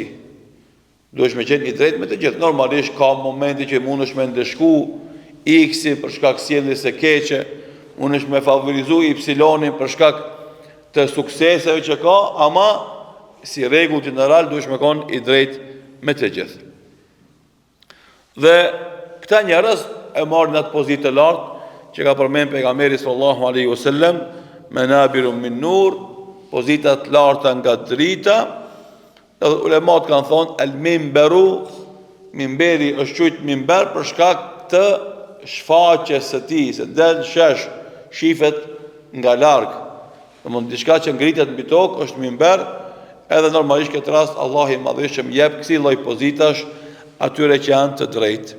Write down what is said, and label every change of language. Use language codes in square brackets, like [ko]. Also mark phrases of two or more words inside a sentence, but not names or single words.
[sq] Duhesh me qenë i drejtë me të gjithë. Normalisht ka momenti që mund është me ndeshku X-i për shkak sjelljes së keqe, mund është me favorizu Y-in për shkak të sukseseve që ka, ama si rregull general duhesh me qenë i drejtë me të gjithë. Dhe këta njerëz e marrin atë pozitë të lartë që ka përmend pejgamberi [ar] صلى الله عليه وسلم, منابر من نور, [sq] pozita të larta nga drita. Dhe ulemat kanë thonë [ar] المنبر, [sq] mimberi është quajtur mimber për shkak të shfaqjes së tij, se del shesh, shifet nga larg. Domthonë diçka që ngritet mbi tokë është mimber, edhe normalisht këtë rast Allah i madhëshëm jep kësi lloj pozitash atyre që janë të drejtë.